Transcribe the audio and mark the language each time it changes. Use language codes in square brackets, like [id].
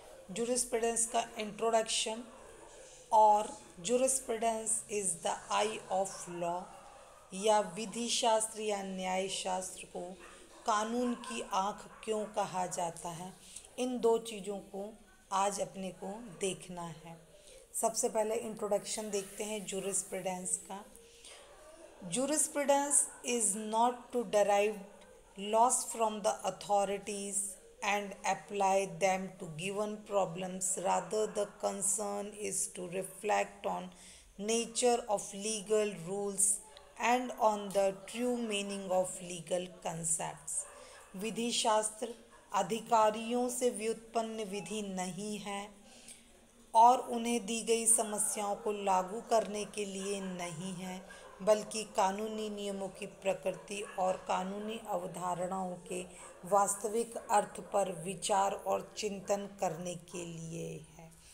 [hi] Jurisprudence का introduction और [en] jurisprudence is the eye of law [hi] या विधि शास्त्र या न्याय शास्त्र को कानून की आँख क्यों कहा जाता है, इन दो चीज़ों को आज अपने को देखना है। सबसे पहले इंट्रोडक्शन देखते हैं जूरिस्प्रूडेंस का। [en] Jurisprudence is not to derive laws from the authorities and apply them to given problems. Rather, the concern is to reflect on nature of legal rules and on the true meaning of legal concepts. [hi] विधि शास्त्र अधिकारियों से व्युत्पन्न विधि नहीं है और उन्हें दी गई समस्याओं को लागू करने के लिए नहीं है, बल्कि कानूनी नियमों की प्रकृति और कानूनी अवधारणाओं के वास्तविक अर्थ पर विचार और चिंतन करने के लिए है।